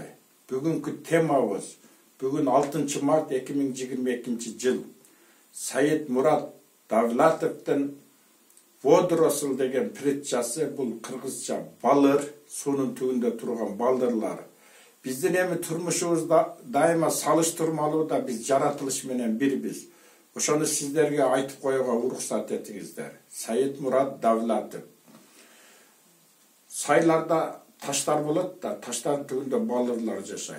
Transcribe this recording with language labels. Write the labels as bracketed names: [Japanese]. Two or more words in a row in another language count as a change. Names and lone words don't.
[Kazakh] Бүгінгі темабыз, бүгін 6 март 2022 жыл. Саид Мурат Давлатовтың Водоросыл деген притчасы, бұл қырғызша балыр, суның түбінде тұрған балдырлар. [Kyrgyz] Біздің эми турмушубузда дайыма салыштырмалуу да біз жаратылыш менен бирбиз. Ошону сиздерге айтып коюуга уруксат этиңиздер. Саид Мурат Давлатов. Сайларда таштар болот да, таштардын түбүндө балырлар жашайт.